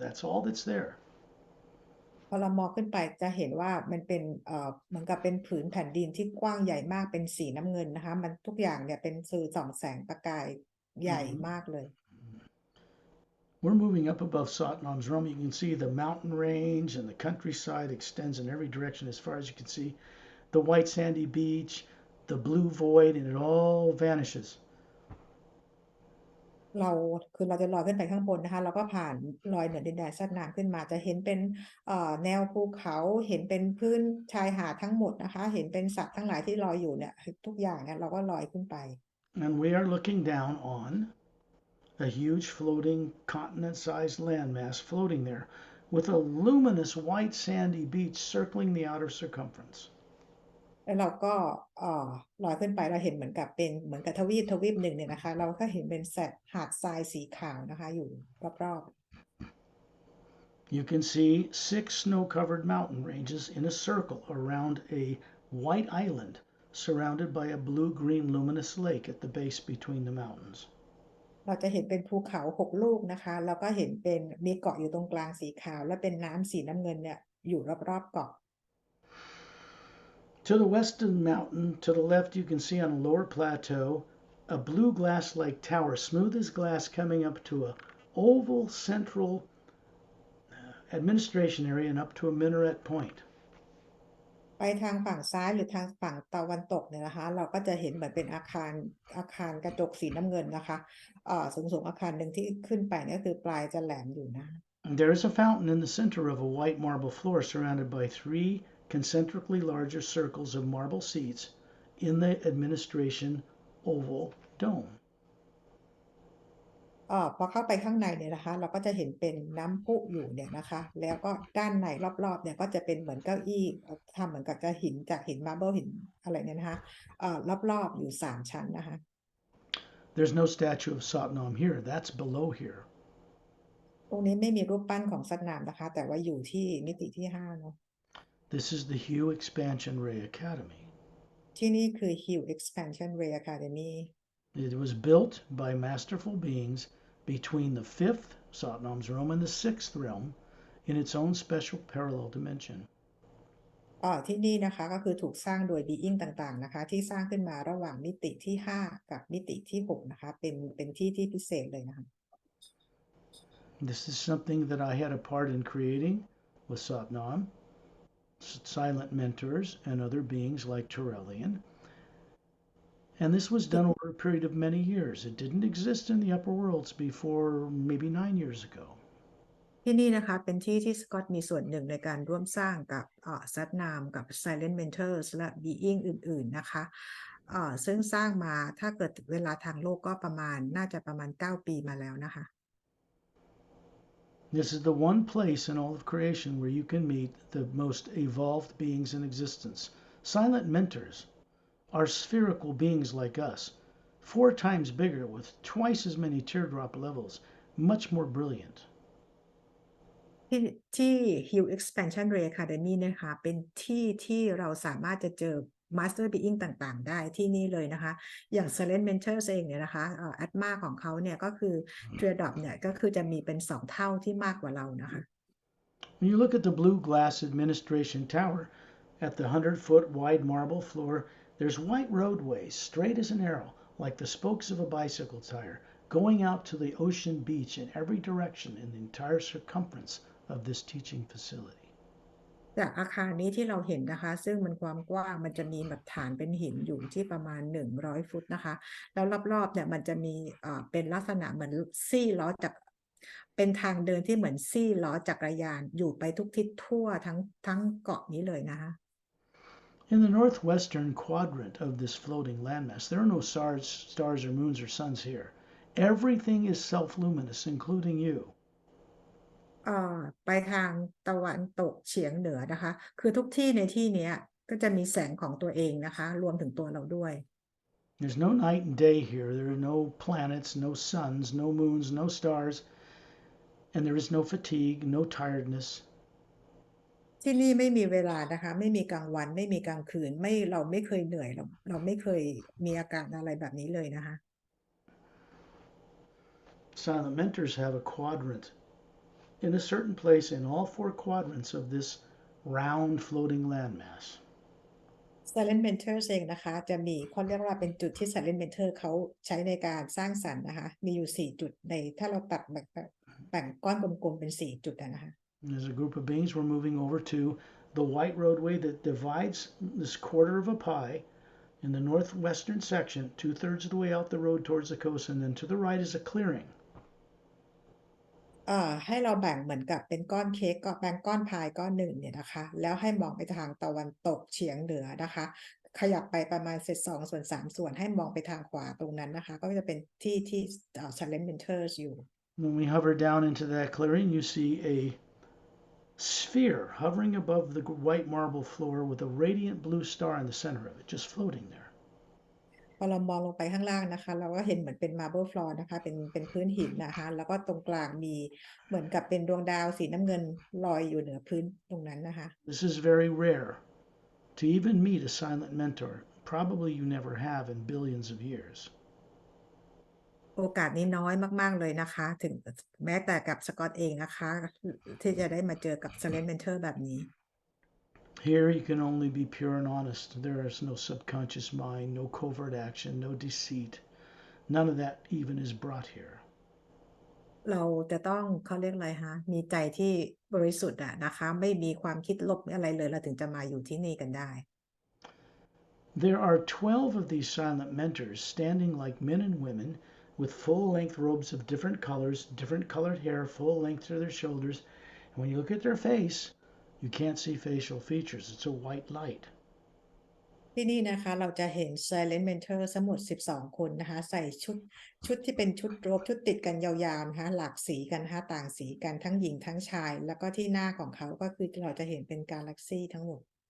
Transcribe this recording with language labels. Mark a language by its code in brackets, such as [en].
[en] That's all that's there. [th] พอเรามองขึ้นไปจะเห็นว่ามันเป็นเหมือนกับเป็นผืนแผ่นดินที่กว้างใหญ่มากเป็นสีน้ำเงินนะคะมันทุกอย่างเนี่ยเป็นสื่อส่องแสงประกายใหญ่มากเลย [en] We're moving up above Satnam's Rum. You can see the mountain range and the countryside extends in every direction as far as you can see. The white sandy beach, the blue void, and it all vanishes. [th] เราคือเราจะลอยขึ้นไปข้างบนนะคะเราก็ผ่านลอยเหนือดินแดนซัดน้ำขึ้นมาจะเห็นเป็นแนวภูเขาเห็นเป็นพื้นชายหาดทั้งหมดนะคะเห็นเป็นสัตว์ทั้งหลายที่ลอยอยู่เนี่ยทุกอย่างเนี่ยเราก็ลอยขึ้นไป [en] And we are looking down on a huge floating continent-sized landmass floating there with a luminous white sandy beach circling the outer circumference. [th] แล้วเราก็ลอยขึ้นไปเราเห็นเหมือนกับเป็นเหมือนกับทวีปหนึ่งเนี่ยนะคะเราก็เห็นเป็นหาดทรายสีขาวนะคะอยู่รอบ [en] You can see 6 snow-covered mountain ranges in a circle around a white island surrounded by a blue-green luminous lake at the base between the mountains. [th] ๆเราจะเห็นเป็นภูเขา6 ลูกนะคะแล้วก็เห็นเป็นมีเกาะอยู่ตรงกลางสีขาวและเป็นน้ำสีน้ำเงินเนี่ยอยู่รอบๆเกาะ [en] To the west of the mountain, to the left, you can see on a lower plateau a blue glass-like tower, smooth as glass, coming up to a oval central administration area and up to a minaret point. [th] ไปทางฝั่งซ้ายหรือทางฝั่งตะวันตกเนี่ยนะคะเราก็จะเห็นเหมือนเป็นอาคารกระจกสีน้ำเงินนะคะสูงอาคารหนึ่งที่ขึ้นไปเนี่ยคือปลายจะแหลมอยู่นะ [en] There is a fountain in the center of a white marble floor surrounded by 3 concentrically larger circles of marble seats in the administration oval dome. [th] พอเข้าไปข้างในเนี่ยนะคะเราก็จะเห็นเป็นน้ำพุอยู่เนี่ยนะคะแล้วก็ด้านในรอบๆเนี่ยก็จะเป็นเหมือนเก้าอี้ทำเหมือนกับจะหินจากหินมาร์เบิลหินอะไรเนี่ยนะคะรอบๆอยู่3 ชั้นนะคะ [en] There's no statue of Satnam here. That's below here. [th] ตรงนี้ไม่มีรูปปั้นของซัดนามนะคะแต่ว่าอยู่ที่มิติที่5เนาะ [en] This is the Hue Expansion Ray Academy. [th] ที่นี่คือ Hill Expansion Ray Academy [en] It was built by masterful beings between the 5th Satnam's realm and the 6th realm in its own special parallel dimension. ที่นี่นะคะก็คือถูกสร้างโดย being ต่างๆนะคะที่สร้างขึ้นมาระหว่างมิติที่5กับมิติที่6นะคะเป็นที่พิเศษเลยนะคะ This is something that I had a part in creating with Satnam, silent mentors, and other beings like Turelian. And this was done over a period of many years. It didn't exist in the upper worlds before maybe 9 years ago. [th] ที่นี่นะคะเป็นที่ที่สกอตมีส่วนหนึ่งในการร่วมสร้างกับซัดนามกับ Silent Mentors และ Being อื่นๆนะคะซึ่งสร้างมาถ้าเกิดเวลาทางโลกก็น่าจะประมาณ9 ปีมาแล้วนะคะ [en] This is the one place in all of creation where you can meet the most evolved beings in existence. Silent mentors are spherical beings like us, 4 times bigger with twice as many teardrop levels, much more brilliant. [th] ที่ Hill Expansion Ray Academy นะคะเป็นที่เราสามารถจะเจอ Master Being ต่างๆได้ที่นี่เลยนะคะอย่าง Silent Mentors เองเนี่ยนะคะอัตมาของเขาเนี่ยก็คือ Teardrop เนี่ยก็คือจะมีเป็น2 เท่าที่มากกว่าเรานะคะ [en] When you look at the blue glass administration tower at the 100-foot wide marble floor, there's white roadways straight as an arrow, like the spokes of a bicycle tire, going out to the ocean beach in every direction in the entire circumference of this teaching facility. [th] จากอาคารนี้ที่เราเห็นนะคะซึ่งมันความกว้างมันจะมีแบบฐานเป็นหินอยู่ที่ประมาณ100 ฟุตนะคะแล้วรอบๆเนี่ยมันจะมีเป็นลักษณะเหมือนซี่ล้อจากเป็นทางเดินที่เหมือนซี่ล้อจักรยานอยู่ไปทุกทิศทั่วทั้งเกาะนี้เลยนะคะ [en] In the northwestern quadrant of this floating landmass, there are no stars or moons or suns here. Everything is self-luminous, including you. [th] ไปทางตะวันตกเฉียงเหนือนะคะคือทุกที่ในที่นี้ก็จะมีแสงของตัวเองนะคะรวมถึงตัวเราด้วย [en] There's no night and day here. There are no planets, no suns, no moons, no stars, and there is no fatigue, no tiredness. [th] ที่นี่ไม่มีเวลานะคะไม่มีกลางวันไม่มีกลางคืนไม่เราไม่เคยเหนื่อยเราไม่เคยมีอาการอะไรแบบนี้เลยนะคะ [en] Silent mentors have a quadrant in a certain place in all four quadrants of this round floating landmass. [th] Silent Mentor เองนะคะจะมีเขาเรียกว่าเป็นจุดที่ Silent Mentor เขาใช้ในการสร้างสรรค์นะคะมีอยู่4จุดในถ้าเราตัดแบ่งก้อนกลมๆเป็น4จุดนะคะ [en] As a group of beings, we're moving over to the white roadway that divides this quarter of a pie in the northwestern section, 2/3 of the way out the road towards the coast, and then to the right is a clearing. [th] ให้เราแบ่งเหมือนกับเป็นก้อนเค้กก็แบ่งก้อนพายก้อนหนึ่งเนี่ยนะคะแล้วให้มองไปทางตะวันตกเฉียงเหนือนะคะขยับไปประมาณ2/3ให้มองไปทางขวาตรงนั้นนะคะก็จะเป็นที่Silent Mentors อยู่ [en] When we hover down into that clearing, you see a sphere hovering above the white marble floor with a radiant blue star in the center of it, just floating there. [th] พอเรามองลงไปข้างล่างนะคะเราก็เห็นเหมือนเป็น [en] marble floor [th] นะคะเป็นพื้นหินนะคะแล้วก็ตรงกลางมีเหมือนกับเป็นดวงดาวสีน้ำเงินลอยอยู่เหนือพื้นตรงนั้นนะคะ [en] This is very rare to even meet a silent mentor. Probably you never have in billions of years. [th] โอกาสนี้น้อยมากๆเลยนะคะถึงแม้แต่กับสกอตเองนะคะที่จะได้มาเจอกับ Silent Mentor แบบนี้ [en] Here you can only be pure and honest. There is no subconscious mind, no covert action, no deceit. None of that even is brought here. [th] เราจะต้องเขาเรียกอะไรคะมีใจที่บริสุทธิ์อะนะคะไม่มีความคิดลบอะไรเลยเราถึงจะมาอยู่ที่นี่กันได้ [en] There are 12 of these silent mentors standing like men and women with full length robes of different colors, different colored hair, full length to their shoulders. And when you look at their face, you can't see facial features. It's a white light. [th] ที่นี่นะคะเราจะเห็น Silent Mentor ทั้งหมด12คนนะคะใส่ชุดที่เป็นชุดโรบชุดติดกันยาวๆนะคะหลากสีกันนะคะต่างสีกันทั้งหญิงทั้งชายแล้วก็ที่หน้าของเขาก็คือเราจะเห็นเป็นกาแล็กซี่ทั้งหมด